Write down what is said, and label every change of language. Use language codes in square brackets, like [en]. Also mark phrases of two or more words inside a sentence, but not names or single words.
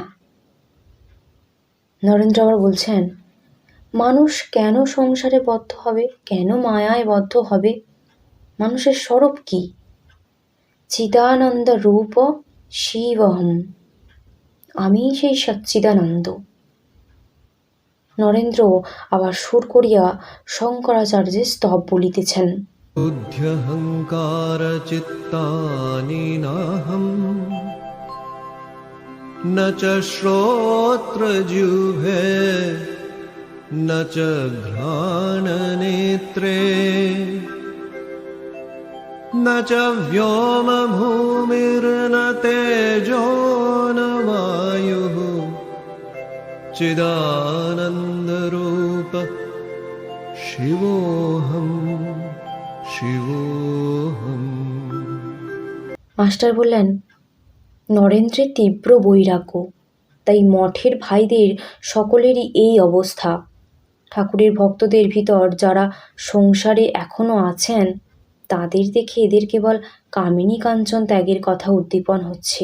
[bn] নরেন্দ্র আবার বলছেন, মানুষ কেন সংসারে বদ্ধ হবে, কেন মায়ায় বদ্ধ হবে? মানুষের স্বরূপ কি? [sa] চিদানন্দ রূপ শিবহম, [bn] আমি সেই সচ্চিদানন্দ। নরেন্দ্র আবার সুর করিয়া শঙ্করাচার্যের স্তব বলিতেছেন। [sa] बुद्ध्यहङ्कार चित्तानि नाहं न च श्रोत्रजिह्वे न च घ्राणनेत्रे न च व्योमभूमिर्न तेजो न वायुः चिदानन्दरूप शिवोऽहम् শিবোহম। [bn] মাস্টার বললেন, নরেন্দ্রের তীব্র বৈরাগ্য, তাই মঠের ভাইদের সকলেরই এই অবস্থা। ঠাকুরের ভক্তদের ভিতর যারা সংসারে এখনো আছেন, তাদের দেখে এদের কেবল কামিনী কাঞ্চন ত্যাগের কথা উদ্দীপন হচ্ছে।